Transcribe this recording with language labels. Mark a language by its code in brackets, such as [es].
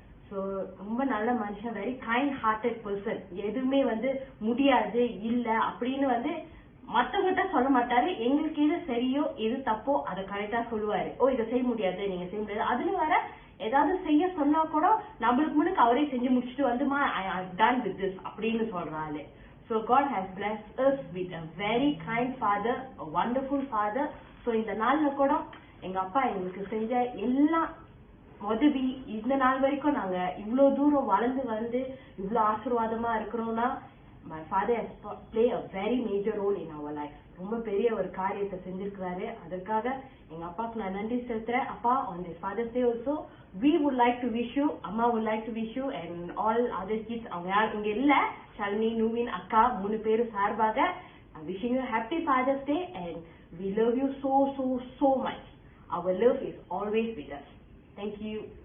[ta] So ரொம்ப நல்ல மனுஷன், [en] Very kind hearted person. [ta] எதுவுமே வந்து முடியாது இல்ல அப்படின்னு வந்து மத்தவங்கிட்ட சொல்ல மாட்டாரு. எங்களுக்கு எது சரியோ எது தப்போ அதை கரெக்டா சொல்லுவாரு. ஓ இதை செய்ய முடியாது, நீங்க செய்ய முடியாது. அதுல வர ஏதாவது செய்ய சொன்னா கூட நம்மளுக்கு முன்னுக்கு அவரே செஞ்சு முடிச்சுட்டு வந்துமா [en] I done with this [ta] அப்படின்னு சொல்றாரு. [en] So God has blessed us with a very kind father, a wonderful father. [ta] So இந்த நாள்ல கூட எங்க அப்பா எங்களுக்கு செஞ்ச எல்லா உதவி, இந்த நாள் வரைக்கும் நாங்க இவ்வளவு தூரம் வளர்ந்து வந்து இவ்வளவு ஆசீர்வாதமா இருக்கிறோம்னா [en] my father has played a very major role in our life. [ta] ரொம்ப பெரிய ஒரு காரியத்தை செஞ்சிருக்கிறாரு. அதற்காக எங்க அப்பாவுக்கு நான் நன்றி செலுத்துறேன். [en] அப்பா, on this Father's Day also we would like to wish you, அம்மா would like to wish you and all other kids, [ta] அவங்க யார் இங்க இல்ல, [en] Shalni, Nuvin, [ta] அக்கா 3 பேரும் சார்பாக [en] wishing you happy Father's Day and we love you so so so much. Our love is always with us. Thank you.